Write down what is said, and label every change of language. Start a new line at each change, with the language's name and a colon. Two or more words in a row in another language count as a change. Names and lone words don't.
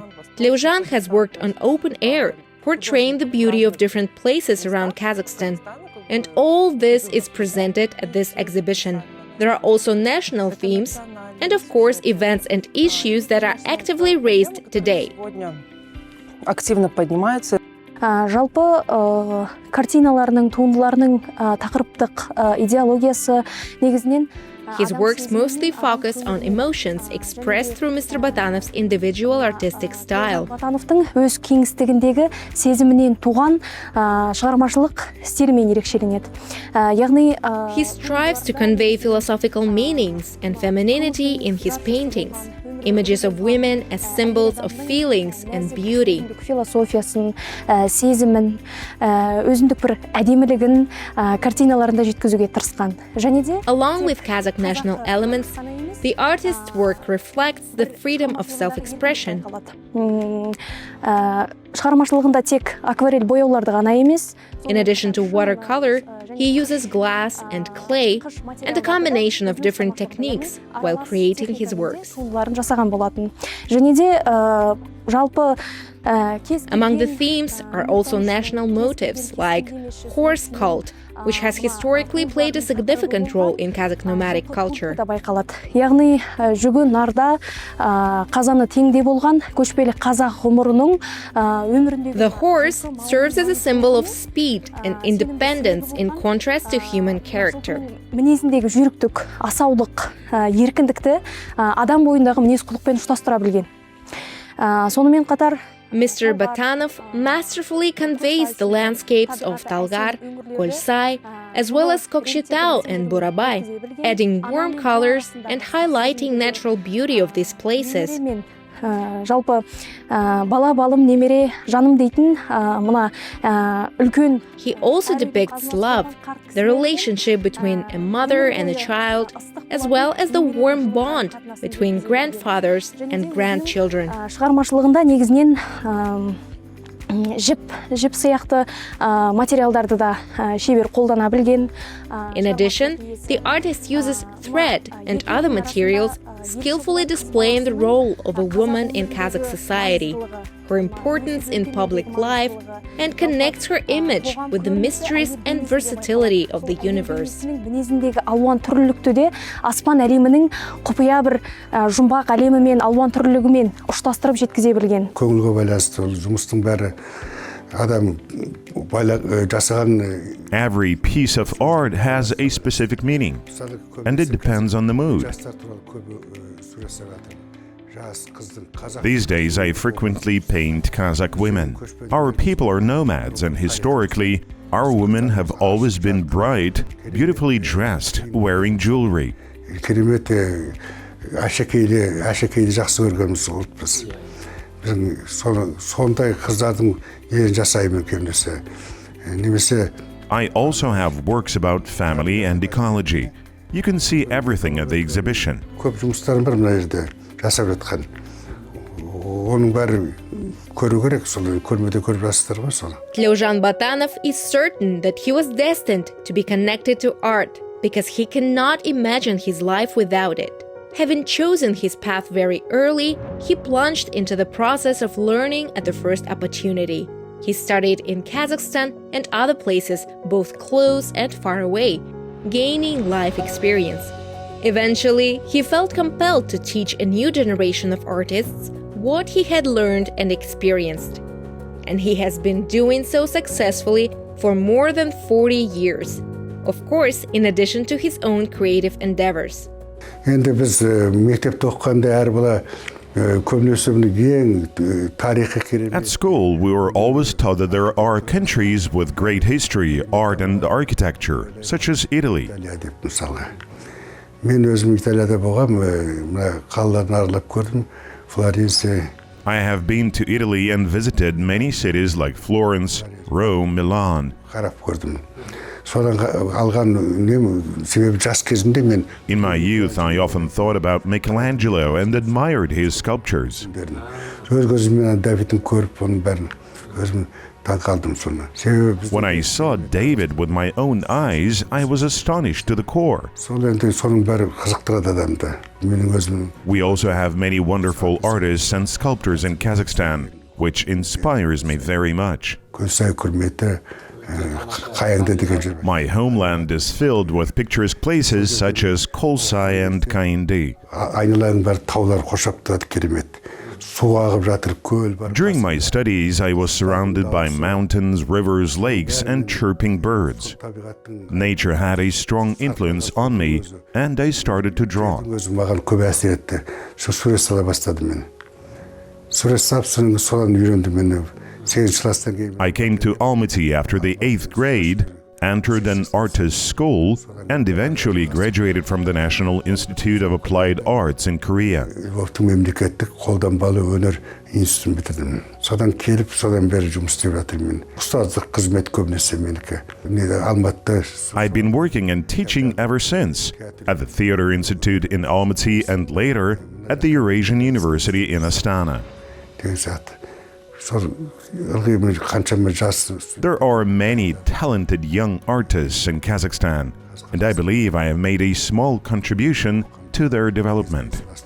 English: Tleuzhan has worked on open air, portraying the beauty of different places around Kazakhstan. And all this is presented at this exhibition. There are also national themes, and of course events and issues that are actively raised today.
Kazakh: Жалпы картиналарының, туындыларының тақырыптық идеологиясы негізінен
English: His works mostly focus on emotions expressed through Mr. Batanov's individual artistic style.
Kazakh: Батановтың өз кеңістігіндегі сезімінен туған шығармашылық стилімен ерекшеленеді. Яғни
English: He strives to convey philosophical meanings and femininity in his paintings. Images of women as symbols of feelings and beauty.
Kazakh: Философиясын, сезімін, өзіндік бір әдемілігін картиналарында жеткізуге тырысқан. Және де
English: Along with Kazakh national elements, the artist's work reflects the freedom of self-expression.
Kazakh: Шығармашылығында тек акварель бояуларды ғана емес.
English: In addition to watercolor, he uses glass and clay and a combination of different techniques while creating his works.
Kazakh: Жасаған болатын. Және де жалпы
English: Among the themes are also national motifs like horse cult, which has historically played a significant role in Kazakh nomadic culture.
Kazakh: Яғни жүгі нарда қазаны теңде болған көшпелі қазақ ғұмырының өміріндегі
English: The horse serves as a symbol of speed and independence in contrast to human character.
Kazakh: Мінезіндегі жүйріктік, асаулық, еркіндікті адам бойындағы мінез-құлықпен ұштастыра білген. Сонымен қатар
English: Mr. Batanov masterfully conveys the landscapes of Talgar, Kolsai, as well as Kokshetau and Burabay, adding warm colors and highlighting natural beauty of these places.
Kazakh: жалпы бала балым немере жаным дейтін мына үлкен.
English: He also depicts love, the relationship between a mother and a child, as well as the warm bond between grandfathers and grandchildren.
Kazakh: Шығармашылығында негізінен жіп сияқты материалдарды да шебер қолдана білген.
English: In addition, the artist uses thread and other materials, skillfully displaying the role of a woman in Kazakh society, her importance in public life, and connects her image with the mysteries and versatility of the universe.
Kazakh: Мінезіндегі алуан түрлілікті де аспан әлемінің құпия бір жұмбақ әлемімен, алуан түрлілігімен ұштастырып жеткізе білген. Көңілге байланысты жұмыстың бәрі адам жасаған.
English: Every piece of art has a specific meaning, and it depends on the mood. These days, I frequently paint Kazakh women. Our people are nomads, and historically, our women have always been bright, beautifully dressed, wearing jewelry.
Kazakh: Керемет әшекейлі жақсы көргеніміз ұлтпыз. Сондай қыздардың елін жасаймын көбінесе. Немесе
English: I also have works about family and ecology. You can see everything at the exhibition.
Kazakh: көп жұмыстарым бар мына жерде жасап жатқан. Оның бәрі көру керек, соны көрмеде көріп жатсыздар ғой соны.
English: Tleuzhan Batanov is certain that he was destined to be connected to art because he cannot imagine his life without it. Having chosen his path very early, he plunged into the process of learning at the first opportunity. He studied in Kazakhstan and other places, both close and far away, gaining life experience. Eventually, he felt compelled to teach a new generation of artists what he had learned and experienced. And he has been doing so successfully for more than 40 years. Of course, in addition to his own creative endeavors.
Kazakh: Енді біз мектепте оқығанда әр бала көбінесе ең тарихы керемет.
English: At school, we were always taught that there are countries with great history, art and architecture, such as Italy.
Kazakh: Италия деп мысалға. Мен өзім Италияда болғам, мына қалаларын аралап көрдім. Флоренция.
English: I have been to Italy and visited many cities like Florence, Rome, Milan.
Kazakh: Қарап көрдім. Содан алған себебі жас кезімде мен
English: In my youth, I often thought about Michelangelo and admired his sculptures.
Kazakh: өз көзіммен Давидтің көріп оның бәрін өзім таңқалдым соны. Себебі
English: When I saw David with my own eyes, I was astonished to the core.
Kazakh: сол енді соның бәрі қызықтырады адамды. Менің өзім.
English: We also have many wonderful artists and sculptors in Kazakhstan, which inspires me very much.
Kazakh: Көзсай құрметі қайыңды деген жер.
English: My homeland is filled with picturesque places such as Kolsay and Kayindi.
Kazakh: Айналаның бәрі таулар қоршап тұрады керемет. Су ағып жатыр, көл бар.
English: During my studies, I was surrounded by mountains, rivers, lakes, and chirping birds. Nature had a strong influence on me, and I started to draw.
Kazakh: Өзім маған көп әсер етті. Сурет сала бастадым мен. Сурет салып содан үйрендім мен.
English: I came to Almaty after the 8th grade, entered an artist school, and eventually graduated from the National Institute of Applied Arts in Korea.
Kazakh: Львовтың мемлекеттік қолданбалы өнер институтын бітірдім. Содан келіп, содан бері жұмыс істеп жатырмын. Ұстаздық қызмет көбінесе менікі. Алматыда.
English: I've been working and teaching ever since, at the Theatre Institute in Almaty and later at the Eurasian University in Astana. There are many talented young artists in Kazakhstan, and I believe I have made a small contribution to their development.